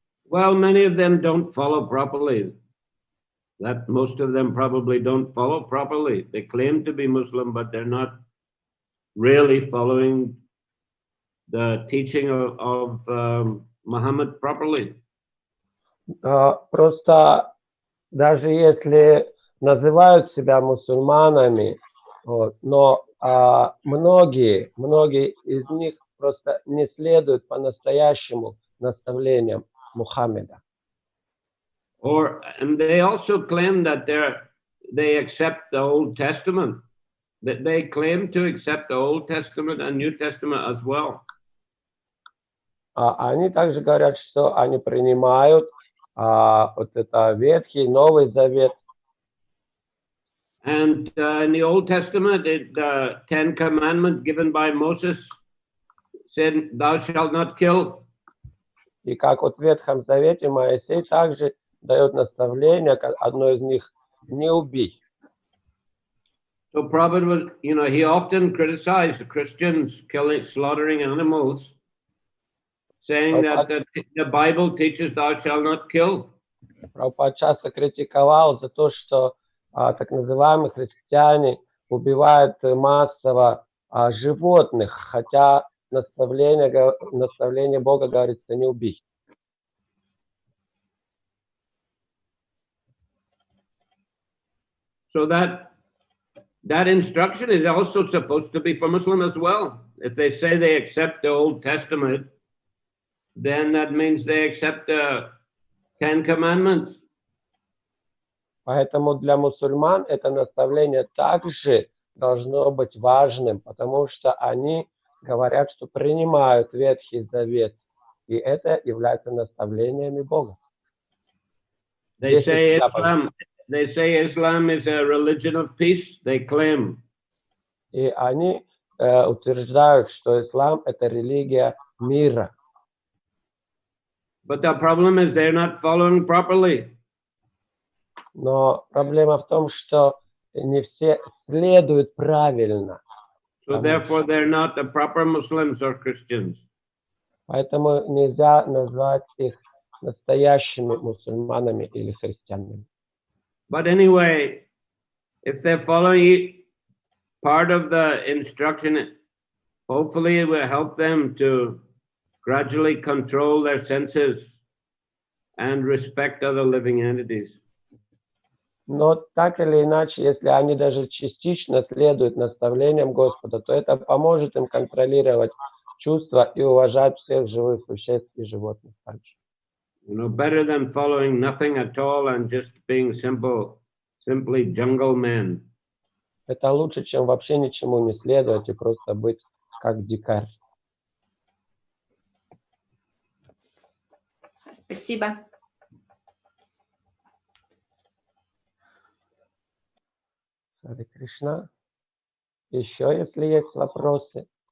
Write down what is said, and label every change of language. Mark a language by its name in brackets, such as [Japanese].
[English] Well, many of them don't follow properly. That most of them probably don't follow properly. They claim to be Muslim, but they're not really following the teaching of Muhammad properly. [Russian] Просто даже если называют себя мусульманами, вот, но многие из них просто не следуют по-настоящему наставлениям Мухаммеда. [English] And they also claim that they accept the Old Testament. That they claim to accept the Old Testament and New Testament as well. [Russian] Они также говорят, что они принимают вот это Ветхий, Новый Завет. [English] And in the Old Testament, the 10 Commandments given by Moses, said, "Thou shalt not kill." [Russian] И как вот в Ветхом Завете Моисей также дает наставление, одно из них, не убей. [English] So Prabhupada was, he often criticized the Christians slaughtering animals, saying that the Bible teaches thou shalt not kill. [Russian] Прабхупада часто критиковал за то, что так называемые христиане убивают массово животных, хотя наставление Бога говорится не убей. [English] So that instruction is also supposed to be for Muslim as well. If they say they accept the Old Testament, then that means they accept the 10 Commandments. [Russian] Поэтому для мусульман это наставление также должно быть важным, потому что они говорят, что принимают Ветхий Завет, и это является наставлениями Бога. [English] They say Islam is a religion of peace, they claim. [Russian] И они утверждают, что ислам это религия мира. [English] But the problem is they're not following properly. [Russian] Но проблема в том, что не все следуют правильно. [English] So therefore they're not the proper Muslims or Christians. [Russian] Поэтому нельзя назвать их настоящими мусульманами или христианами. [English] But anyway, if they're following part of the instruction, hopefully it will help them to gradually control their senses and respect other living entities. [Russian] Но так или иначе, если они даже частично следуют наставлениям Господа, то это поможет им контролировать чувства и уважать всех живых существ и животных также. [English] Better than following nothing at all and just being simply jungle men. [Russian] Это лучше, чем вообще ничему не следовать и просто быть как дикарь. Спасибо. Харе Кришна. Еще, если есть вопросы.